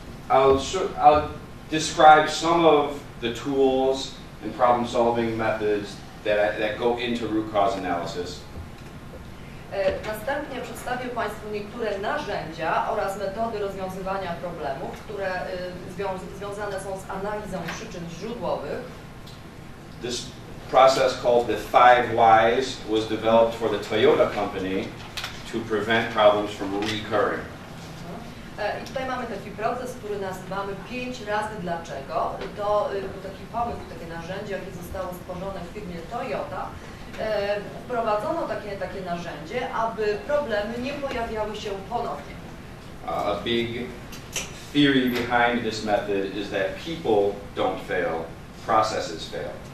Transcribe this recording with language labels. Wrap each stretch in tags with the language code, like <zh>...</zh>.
<en>I'll describe some of the tools and problem-solving methods that go into root cause analysis.</en> <pl>Następnie przedstawię Państwu niektóre narzędzia oraz metody rozwiązywania problemów, które związane są z analizą przyczyn źródłowych.</pl> <en>This process called the 5 whys was developed for the Toyota company to prevent problems from recurring.</en> <pl>I tutaj mamy taki proces, który nazywamy 5 razy dlaczego. To był taki pomysł, takie narzędzie, jakie zostało stworzone w firmie Toyota. Wprowadzono takie narzędzie, aby problemy nie pojawiały się ponownie.</pl> <en>A big theory behind this method is that people don't fail, processes fail.</en>